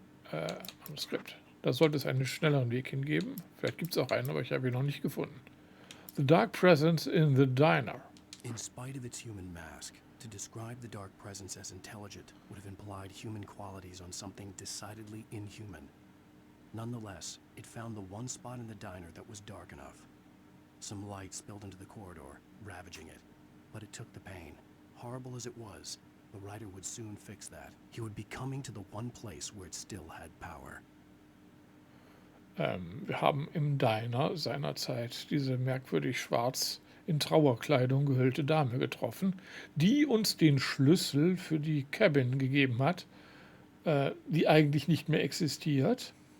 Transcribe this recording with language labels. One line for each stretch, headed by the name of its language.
German: Am Skript. Da sollte es einen schnelleren Weg hingeben. Vielleicht gibt es auch einen, aber ich habe ihn noch nicht gefunden.
English: The dark presence in the diner. In spite of its human mask, to describe the dark presence as intelligent would have implied human qualities on something decidedly inhuman. Nonetheless, it found the one spot in the diner that was dark enough. Some light spilled into the corridor, ravaging it. But it took the pain. Horrible as it was, the writer would soon fix that. He would be coming to the one place where it still had power.
German: Wir haben im Diner seinerzeit diese merkwürdig schwarz in Trauerkleidung gehüllte Dame getroffen, die uns den Schlüssel für die Cabin gegeben hat, die eigentlich nicht mehr existiert.